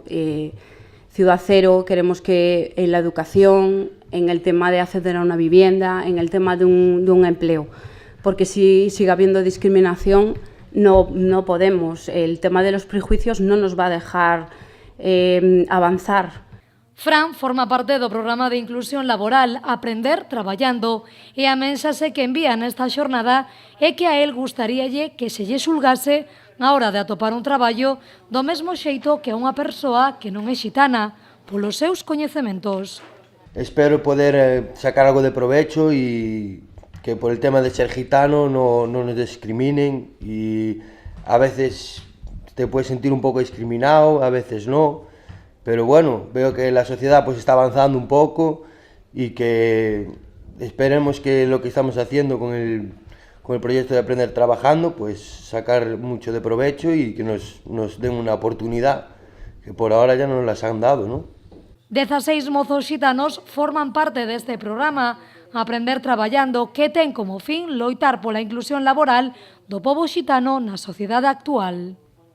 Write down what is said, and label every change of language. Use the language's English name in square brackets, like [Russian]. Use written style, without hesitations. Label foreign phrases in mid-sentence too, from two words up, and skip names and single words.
[Spanish] Ciudad cero, queremos que en la educación, en el tema de acceder a una vivienda, en el tema de un empleo, porque si sigue habiendo discriminación, no podemos. El tema de los prejuicios no nos va a dejar avanzar. [Galician] Fran forma parte do programa de inclusión laboral Aprender Traballando e a mensaxe que envía nesta xornada é que a él gustaríalle que se lle xulgase na hora de atopar un traballo do mesmo xeito que a unha persoa que non é xitana, polos seus coñecementos. [Spanish] Espero poder sacar algo de provecho y que por el tema de ser gitano no nos discriminen, y a veces te puedes sentir un poco discriminado, a veces no, pero bueno, veo que la sociedad pues está avanzando un poco y que esperemos que lo que estamos haciendo con el proyecto de Aprender Trabajando, pues sacar mucho de provecho y que nos den una oportunidad que por ahora ya nos las han dado, ¿no? [Galician] 16 mozos xitanos forman parte deste programa Aprender Traballando, que ten como fin loitar pola inclusión laboral do pobo xitano na sociedade actual.